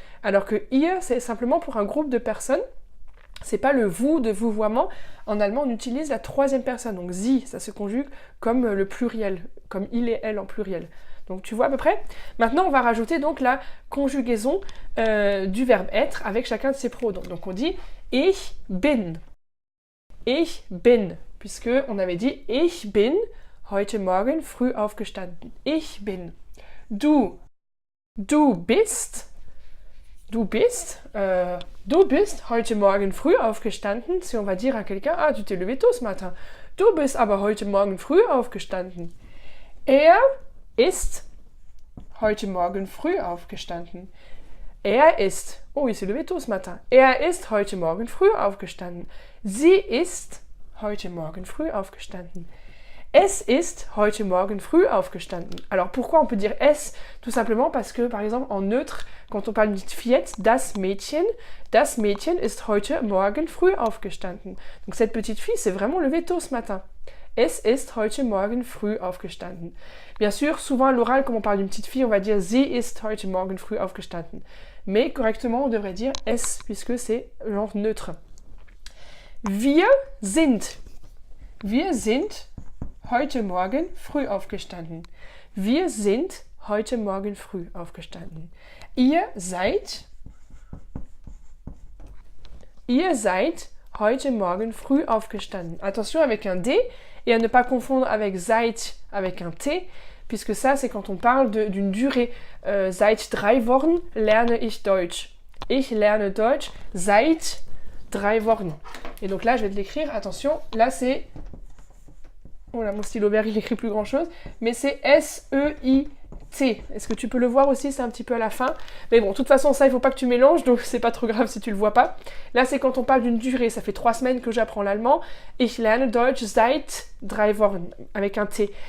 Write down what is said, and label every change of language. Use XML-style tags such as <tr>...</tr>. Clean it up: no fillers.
<fr>Alors que ihr, c'est simplement pour un groupe de personnes. C'est pas le vous de vouvoiement. En allemand, on utilise la 3e personne. Donc sie, ça se conjugue comme le pluriel, comme il et elle en pluriel. Donc tu vois à peu près. Maintenant, on va rajouter donc la conjugaison du verbe être avec chacun de ses pronoms. Donc on dit</fr> <de>ich bin. Ich bin.</de> <fr>Puisque on avait dit</fr> <de>ich bin heute Morgen früh aufgestanden. Ich bin. Du. Du bist. Du bist. Du bist heute Morgen früh aufgestanden.</de> <fr>Si on va dire à quelqu'un, ah, tu t'es levé tôt ce matin.</fr> <de>Du bist aber heute Morgen früh aufgestanden. Er ist heute Morgen früh aufgestanden. Er ist,</de> <fr>oh, il s'est levé tôt ce matin.</fr> <de>Er ist heute Morgen früh aufgestanden. Sie ist heute Morgen früh aufgestanden. Es ist heute Morgen früh aufgestanden.</de> <fr>Alors pourquoi on peut dire es? Tout simplement parce que, par exemple, en neutre, quand on parle d'une fillette,</fr> <de>das Mädchen ist heute Morgen früh aufgestanden.</de> <fr>Donc cette petite fille s'est vraiment levée tôt ce matin.</fr> <de>Es ist heute Morgen früh aufgestanden.</de> <fr>Bien sûr, souvent à l'oral, comme on parle d'une petite fille, on va dire</fr> <de>sie ist heute Morgen früh aufgestanden.</de> <fr>Mais correctement, on devrait dire es, puisque c'est genre neutre.</fr> <de>Wir sind. Wir sind heute Morgen früh aufgestanden. Wir sind heute Morgen früh aufgestanden. Ihr seid heute Morgen früh aufgestanden.</de> <fr>Attention avec un D et à ne pas confondre avec seid avec un T, puisque ça c'est quand on parle d'une durée.</fr> <de>Seit 3 Wochen lerne ich Deutsch. Ich lerne Deutsch seit 3 Wochen.</de> <fr>Et donc là je vais te l'écrire, attention, là c'est... Oh là, mon stylo vert il écrit plus grand chose, mais c'est S-E-I-T. Est-ce que tu peux le voir aussi? C'est un petit peu à la fin. Mais bon, de toute façon, ça, il ne faut pas que tu mélanges, donc c'est pas trop grave si tu le vois pas. Là, c'est quand on parle d'une durée. Ça fait 3 semaines que j'apprends l'allemand.</fr> <de>Ich lerne Deutsch seit 3 Wochen,</de> <fr>avec un T.</fr>